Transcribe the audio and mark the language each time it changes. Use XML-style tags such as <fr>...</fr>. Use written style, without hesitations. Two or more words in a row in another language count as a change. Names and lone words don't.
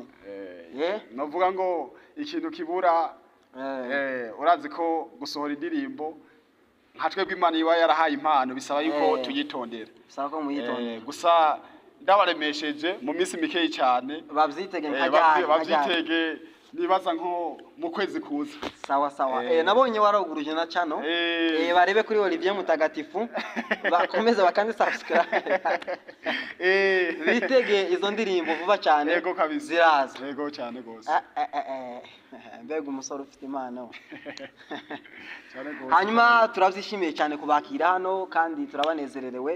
<rn>novuga ngo ikintu kibura urazi ko gusohora indirimbo nka twebwe Imana iba yarahaye impano bisaba yuko tuyitondera bisaba ko muyitondera gusa ndabaremesheje mu minsi mikeyi cyane bavyitege bavyitege nibaza nko mu kwezi kuza sawa nabonye waroguruje na channel barebe kuri Olivier Mutagatifu bakomeza bakandi subscribe bitege izo ndirimbo vuba cyane yego kabisa ziraza yego cyane gose mbega umusore ufite impano hanyuma turavyishimiye cyane kubakira hano kandi turabanezererewe</rn>